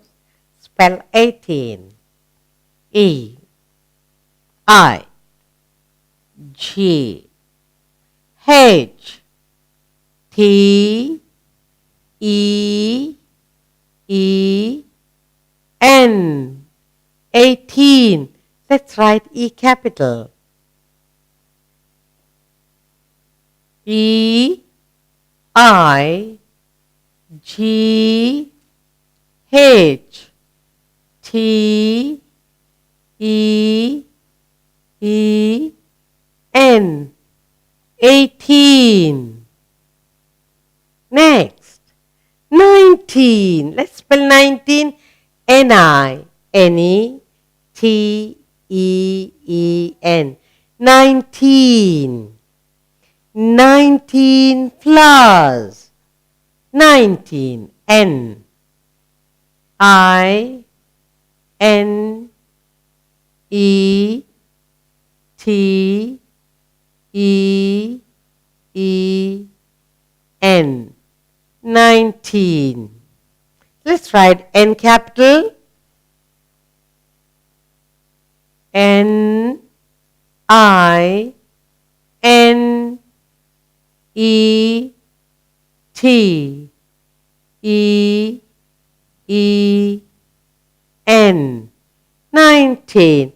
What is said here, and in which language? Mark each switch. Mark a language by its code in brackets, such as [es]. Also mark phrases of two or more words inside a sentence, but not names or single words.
[en] Spell 18. E I G H T E E N 18. Let's write E capital. E I G H T E E N 18. Next 19. Let's spell 19. N-I-N-E-T-E-E-N 19. 19 flowers. 19. N I N E T E E N 19. Let's write N capital. N I N E T E E N 19.